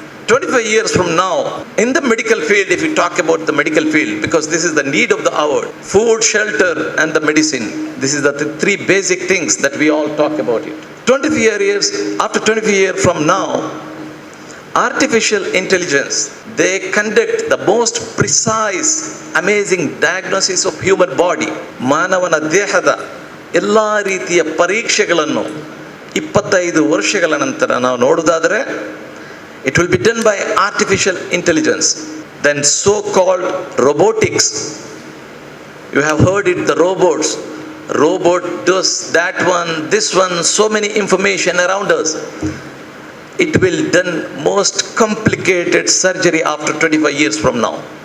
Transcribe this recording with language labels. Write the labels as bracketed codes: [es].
[en] 25 years from now, in the medical field, if you talk about the medical field, because this is the need of the hour, food, shelter, and the medicine. This is the three basic things that we all talk about it. 25 years, after 25 years from now, artificial intelligence, they conduct the most precise, amazing diagnosis of human body. [kn] ಮಾನವನ ದೇಹದ ಎಲ್ಲ ರೀತಿಯ ಪರೀಕ್ಷೆಗಳನ್ನು 25 ವರ್ಷಗಳ ನಂತರ ನಾವು ನೋಡುವುದಾದರೆ, [en] it will be done by artificial intelligence. Then so-called robotics. You have heard it, the robots. Robot does that one, this one, so many information around us. It will done most complicated surgery after 25 years from now.